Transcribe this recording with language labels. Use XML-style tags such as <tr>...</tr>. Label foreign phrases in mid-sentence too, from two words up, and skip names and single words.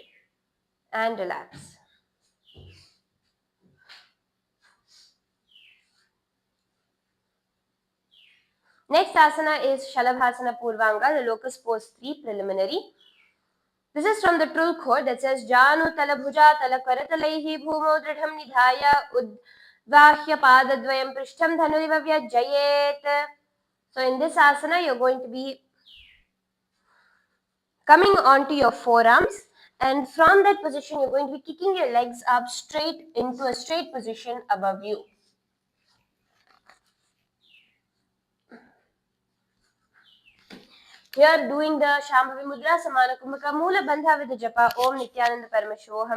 <en>And relax. Next asana is Shalabhasana Purvanga, the locust pose 3 preliminary. This is from the Trul Code that says</en> <sa>जानु तलभुज तलकरतलैः भूमौ दृढं निधाय उद्वह्य पादद्वयं पृष्ठं धनुरिवाव्य जयेत्.</sa> <en>So in this asana, you're going to be coming onto your forearms, and from that position, you're going to be kicking your legs up straight into a straight position above you. Here doing the Shambhavi Mudra, Samana Kumbhaka, Mula Bandha with the Japa,</en> <sa>ॐ नित्यानन्द परमशिवोऽहम्.</sa>